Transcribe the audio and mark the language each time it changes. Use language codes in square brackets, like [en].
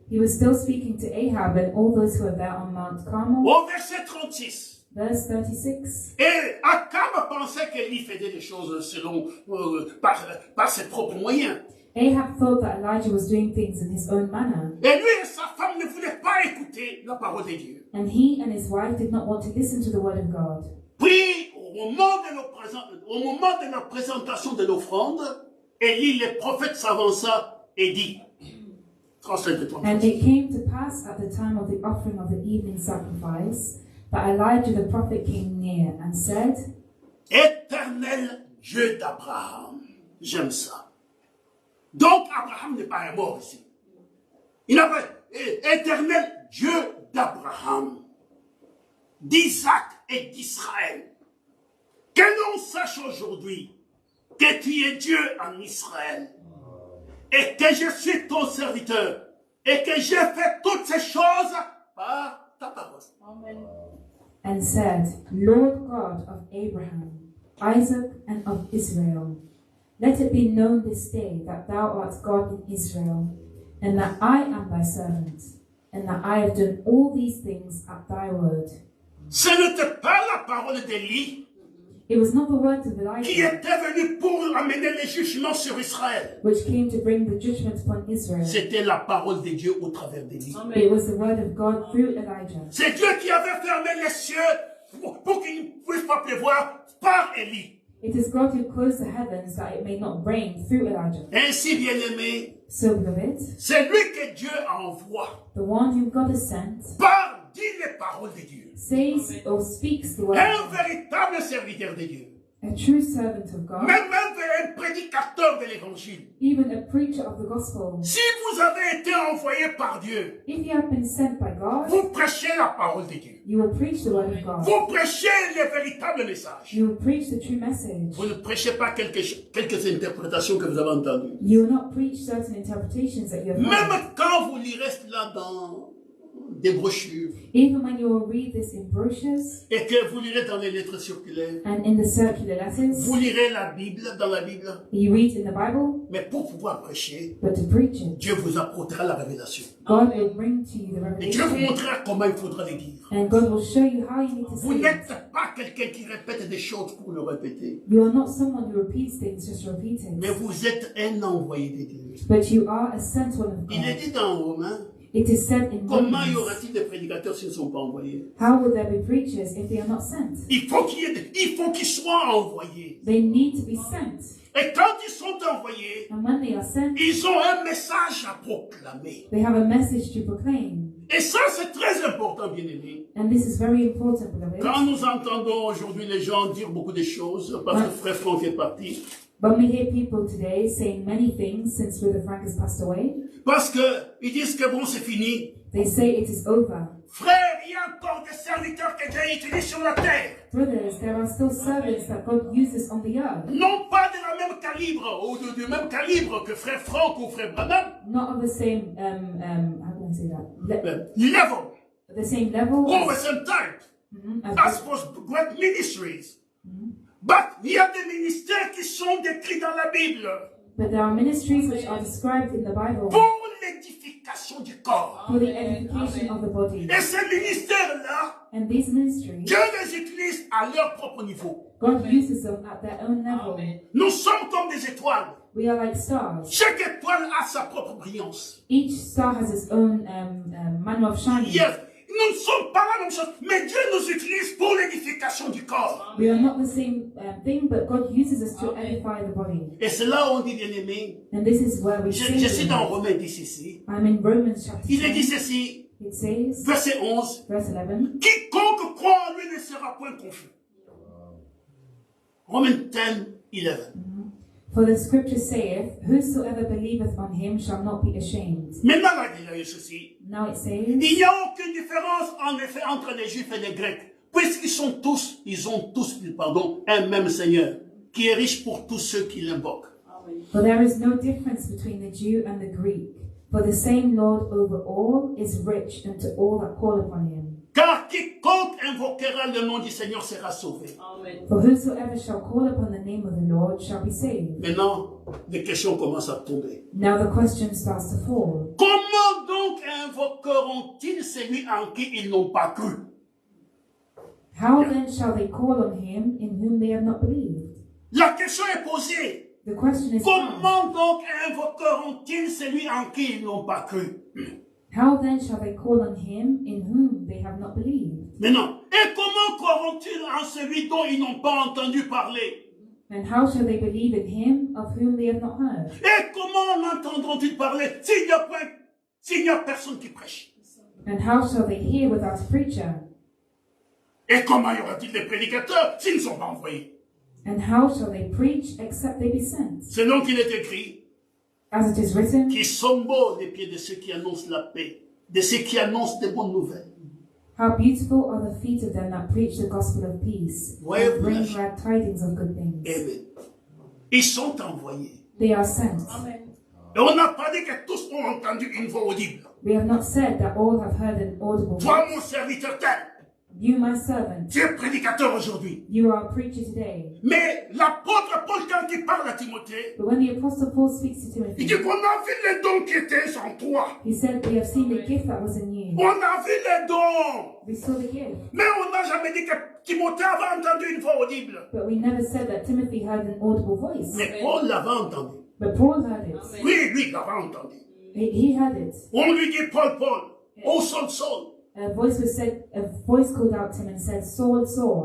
[en] He was still speaking to Ahab and all those who were there on Mount Carmel. [fr] Au verset 36. [en] Verse 36. [fr] Et Akab pensait qu'Élie faisait des choses selon, par ses propres moyens. [en] Ahab thought that Elijah was doing things in his own manner, [fr] Et lui et sa femme ne voulaient pas écouter la parole de Dieu. [en] and he and his wife did not want to listen to the word of God. [fr] Puis, au moment de la présentation de l'offrande, Élie, le prophète, s'avança et dit, 37 et 38. [en] And it came to pass at the time of the offering of the evening sacrifice that Elijah the prophet came near and said, [fr] Éternel Dieu d'Abraham. J'aime ça. Donc, Abraham n'est pas un mort ici. Il n'a pas, éternel Dieu d'Abraham, d'Isaac et d'Israël. Que l'on sache aujourd'hui que tu es Dieu en Israël et que je suis ton serviteur et que j'ai fait toutes ces choses par ta parole. Amen. [en] and said, Lord God of Abraham, Isaac, and of Israel, let it be known this day that thou art God in Israel, and that I am thy servant, and that I have done all these things at thy word. [fr] Ce n'était pas la parole d'Élie [en] It was not the words of [fr] qui [en] Elijah, [fr] était venu pour amener les jugements sur Israël. [en] which came to bring the judgment upon Israel. [fr] C'était la parole de Dieu au travers d'Élie. [en] It was the word of God through Elijah. [fr] C'est Dieu qui avait fermé les cieux pour qu'il ne puisse pas pleuvoir par Élie. [en] It is God who closed the heavens that it may not rain through Elijah. [fr] Ainsi, bien-aimé, [en] So, beloved, [fr] c'est lui que Dieu envoie [en] the one whom God has sent [fr] dit les paroles de Dieu. [en] says or speaks the word [fr] Un [en] of God. [fr] véritable serviteur de Dieu. [en] A true servant of God, [fr] même un prédicateur de l'évangile. [en] even a preacher of the gospel, [fr] Si vous avez été envoyé par Dieu, [en] if you have been sent by God, [fr] vous prêchez la parole de Dieu. [en] you will preach the word of God. [fr] Vous prêchez le véritable message. [en] You will preach the true message. [fr] Vous ne prêchez pas quelques interprétations que vous avez entendues. [en] You will not preach certain interpretations that you have heard. [fr] Même quand vous lirez cela dans des brochures [en] Even when you will read this in brochures [fr] et que vous lirez dans les lettres circulaires, [en] and in the circular letters, [fr] vous lirez la Bible dans la Bible, [en] you read in the Bible, [fr] mais pour pouvoir prêcher, [en] but to preach it, [fr] Dieu vous apportera la révélation. [en] God will bring to you the [fr] Et Dieu vous [en] revelation, [fr] montrera comment il faudra les dire. [en] and God will show you how you need to [fr] Vous [en] say it. [fr] n'êtes pas quelqu'un qui répète des choses pour le répéter, [en] You are not someone who repeats things just to repeat [fr] mais [en] it, [fr] vous êtes un envoyé de Dieu. [en] but you are a sent one of [fr] Il est [en] God. [fr] dit dans Romains, [en] It is said in [fr] comment y [en] Romans, [fr] aura-t-il des prédicateurs s'ils ne sont pas envoyés? [en] how will there be preachers if they are not sent? [fr] Il faut qu'ils soient envoyés. [en] They need to be sent. [fr] Et quand ils sont envoyés, [en] And when they are sent, [fr] ils ont un message à proclamer. [en] they have a message to proclaim. [fr] Et ça, c'est très important, bien-aimés. [en] And this is very important, beloved. [fr] Quand nous entendons aujourd'hui les gens dire beaucoup de choses, parce que frère Franck est parti, [en] When we hear people today saying many things since Brother Frank has passed away, [fr] parce qu'ils disent que bon, c'est fini. [en] they say it is over. [fr] Frère, il y a encore des serviteurs que Dieu utilise sur la terre. [en] Brothers, there are still servants that God uses on the earth, [fr] Non pas de la même calibre, ou du même calibre que frère Franck ou frère Branham. [en] not of the same, how can I say that? Level. The same level Or the same type. As for great ministries. [fr] But il y a des ministères qui sont décrits dans la Bible [en] but there are ministries which are described in the Bible [fr] pour l'édification du corps. [en] for the edification of the body. [fr] Et ces ministères-là, [en] And these ministries, [fr] Dieu les utilise à leur propre niveau. [en] God uses them at their own level. [fr] Nous sommes comme des étoiles. [en] We are like stars. [fr] Chaque étoile a sa propre brillance. [en] Each star has its own manner of shining. Yes. [fr] Nous ne sommes pas la même chose, mais Dieu nous utilise pour l'édification du corps. [en] We are not the same thing, but God uses us to edify the body. [fr] Et c'est là où on dit, bien-aimé, [en] And this is where we [fr] je suis dans [en] see. [fr] Romains 10 ici. [en] I'm in Romans chapter [fr] Il est dit [en] 10. [fr] ceci, [en] It says, [fr] verset 11, [en] verse 11, [fr] quiconque croit en lui ne sera point confus. Romans 10, 11. [en] for the scripture saith, whosoever believeth on him shall not be ashamed. [fr] Maintenant, là, il y a eu ceci. [en] Now it says, [fr] Il n'y a aucune différence, en effet, entre les Juifs et les Grecs, puisqu'ils ont tous, un même Seigneur, qui est riche pour tous ceux qui l'invoquent. [en] for there is no difference between the Jew and the Greek, for the same Lord over all is rich unto all that call upon him. [fr] Car quiconque invoquera le nom du Seigneur sera sauvé. [en] For whosoever shall call upon the name of the Lord shall be saved. [fr] Maintenant, les questions commencent à tomber. [en] Now the question starts to fall. [fr] Comment donc invoqueront-ils celui en qui ils n'ont pas cru? [en] How then shall they call on him in whom they have not believed? [fr] La question est posée. [en] The question is asked, [fr] Comment donc invoqueront-ils celui en qui ils n'ont pas cru? [en] how then shall they call on him in whom they have not believed? [fr] Maintenant, et comment croiront-ils en celui dont ils n'ont pas entendu parler? [en] And how shall they believe in him of whom they have not heard? [fr] Et comment en entendront-ils parler s'il n'y a personne qui prêche? [en] And how shall they hear without a preacher? [fr] Et comment y aura-t-il des prédicateurs s'ils ne sont pas envoyés? [en] And how shall they preach except they be sent? [fr] C'est donc qu'il est écrit, [en] As it is written, [fr] qui sont beaux les pieds de ceux qui annoncent la paix, de ceux qui annoncent des bonnes nouvelles. [en] how beautiful are the feet of them that preach the gospel of peace, [fr] Ouais, [en] and bring [fr] voilà. [en] glad tidings of good things. [fr] Amen. Ils sont envoyés. [en] They are sent. [fr] Et on n'a pas dit que tous ont entendu une voix audible. [en] We have not said that all have heard an audible [fr] Toi, [en] voice. [fr] mon serviteur tel, [en] You, my servant, [fr] tu es prédicateur aujourd'hui. [en] you are a preacher today. [fr] Mais l'apôtre Paul, quand il parle à Timothée, [en] But when the Apostle Paul speaks to [fr] il [en] Timothy, [fr] dit qu'on a vu les dons qui étaient en toi. [en] he said, we have seen the gift that was in you. [fr] On a vu les dons. [en] We saw the gift. [fr] Mais on n'a jamais dit que Timothée avait entendu une voix audible. [en] But we never said that Timothy heard an audible voice. [fr] Mais Paul l'avait entendu. [en] But Paul heard it. [fr] Oui, lui, il l'avait entendu. [en] He heard it. [fr] On lui dit, Paul, oh Saul, Saul, [en] A voice called out to him and said, Saul, Saul,